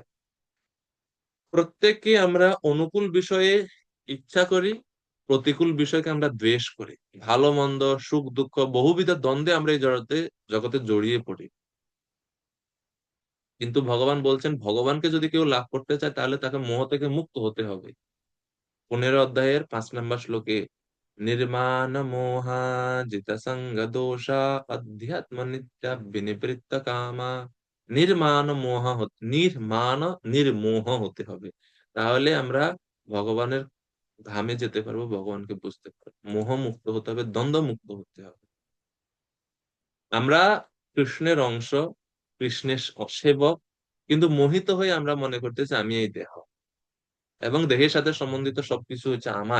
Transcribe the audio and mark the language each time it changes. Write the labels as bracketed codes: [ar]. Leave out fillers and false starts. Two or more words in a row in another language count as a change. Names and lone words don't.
[bn] প্রত্যেককে আমরা অনুকূল বিষয়ে ইচ্ছা করি, প্রতিকূল বিষয়কে আমরা দ্বেষ করি। ভালো মন্দ, সুখ দুঃখ, বহুবিধ দ্বন্দ্বে আমরা এই জগতে জড়িয়ে পড়ি। কিন্তু ভগবান বলছেন, ভগবানকে যদি কেউ লাভ করতে চায় তাহলে তাকে মোহ থেকে মুক্ত হতে হবে। 15 অধ্যায়ের 5 নম্বর শ্লোকে [sa] निर्माण मोहा जित संग दोषा अध्यात्म नित्य विनिवृत्त कामा। [bn] নির্মাণ মোহ নির্মাণ নির্মোহ হতে হবে, তাহলে আমরা ভগবানের ধামে যেতে পারবো, ভগবানকে বুঝতে পারবো। মোহ মুক্ত হতে হবে, দ্বন্দ্ব মুক্ত হতে হবে। আমরা কৃষ্ণের অংশ, কৃষ্ণের সেবক, কিন্তু মোহিত হয়ে আমরা মনে করতেছি আমি এই দেহ এবং দেহের সাথে সম্বন্ধিত সবকিছু হচ্ছে আমার।